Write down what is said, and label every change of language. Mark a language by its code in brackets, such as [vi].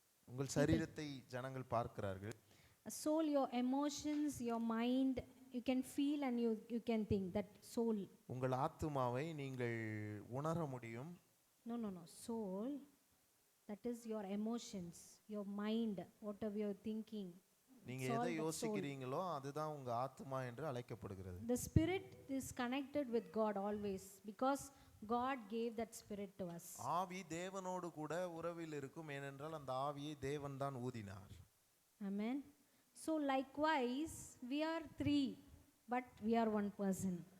[ta] உங்கள் சரீரத்தை ஜனங்கள் பார்க்கிறார்கள். [en] Soul, your emotions, your mind, you can feel and you can think. That soul. [ta] உங்கள் ஆத்மாவை நீங்கள் உணர முடியும். [en] No. Soul, that is your emotions, your mind, whatever you're thinking. [ta] நீங்க எதை யோசிக்கிறீங்களோ அதுதான் உங்க ஆத்மா என்று அழைக்கப்படுகிறது. [en] The spirit is connected with God always, because God gave that spirit to us. [ta] ஆவி தேவனோடு கூட உறவில் இருக்கும், ஏனென்றால் அந்த ஆவியை தேவன் தான் ஊதினார். [en] Amen. So likewise, we are three, but we are one person.